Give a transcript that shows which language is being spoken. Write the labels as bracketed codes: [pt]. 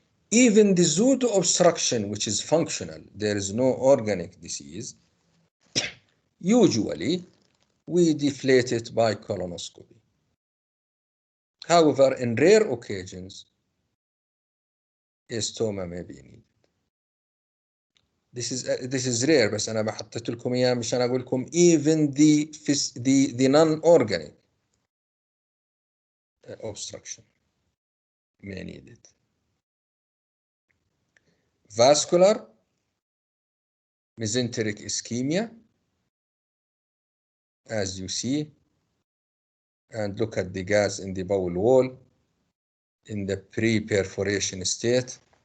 [en] Even the pseudo-obstruction, which is functional, there is no organic disease, usually we deflate it by colonoscopy. However, in rare occasions, a stoma may be needed. This is rare, [ar] بس أنا بحطت لكم إياه مشان أقول لكم [en] even the non-organic obstruction. may need it. Vascular mesenteric ischemia, as you see, and look at the gas in the bowel wall in the pre-perforation state.